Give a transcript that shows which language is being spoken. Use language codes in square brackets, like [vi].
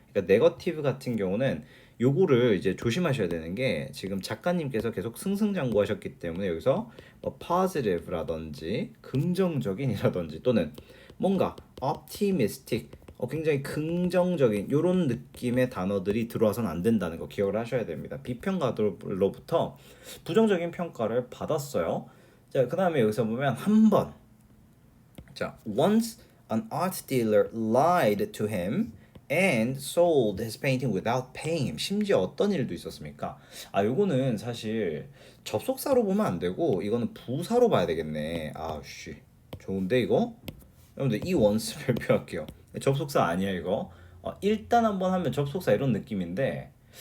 [ko] 그러니까 네거티브 같은 경우는 요거를 이제 조심하셔야 되는 게 지금 작가님께서 계속 승승장구하셨기 때문에 여기서 positive라든지 긍정적인이라든지 또는 뭔가 optimistic, 굉장히 긍정적인 이런 느낌의 단어들이 들어와서는 안 된다는 거 기억을 하셔야 됩니다. 비평가들로부터 부정적인 평가를 받았어요. 자, 그 다음에 여기서 보면 한 번. [en] 자, once an art dealer lied to him and sold his painting without paying him. [ko] 심지어 어떤 일도 있었습니까? 요거는 사실 접속사로 보면 안 되고 이거는 부사로 봐야 되겠네. 씨, 좋은데 이거? 여러분들 이 원스 발표할게요. 접속사 아니야 이거. 일단 한번 하면 접속사 이런 느낌인데